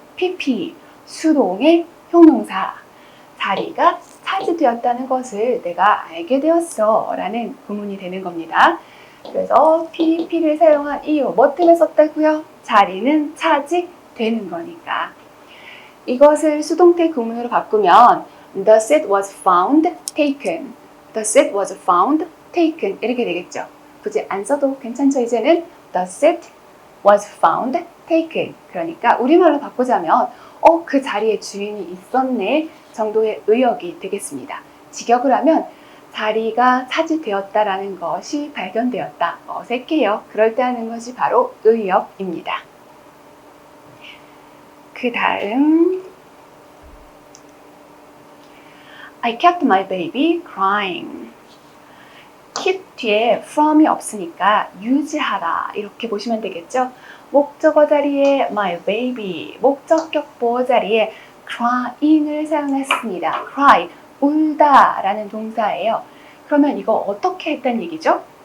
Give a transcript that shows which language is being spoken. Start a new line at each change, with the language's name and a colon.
Korean: PP, 수동의 형용사. 자리가 차지되었다는 것을 내가 알게 되었어 라는 구문이 되는 겁니다. 그래서 PP를 사용한 이유, 뭐 때문에 썼다고요? 자리는 차지되는 거니까. 이것을 수동태 구문으로 바꾸면
English: The seat was found taken. The seat was found taken.
Korean: 이렇게 되겠죠. 굳이 안 써도 괜찮죠. 이제는
English: The seat was found taken.
Korean: 그러니까 우리말로 바꾸자면 그 자리에 주인이 있었네 정도의 의역이 되겠습니다. 직역을 하면 자리가 차지되었다라는 것이 발견되었다. 어색해요. 그럴 때 하는 것이 바로 의역입니다. 그 다음
English: I kept my baby crying.
Korean: keep 뒤에 from이 없으니까 유지하다 이렇게 보시면 되겠죠. 목적어 자리에
English: my baby,
Korean: 목적격 보호 자리에 crying을 사용했습니다. cry, 울다 라는 동사예요. 그러면 이거 어떻게 했다는 얘기죠?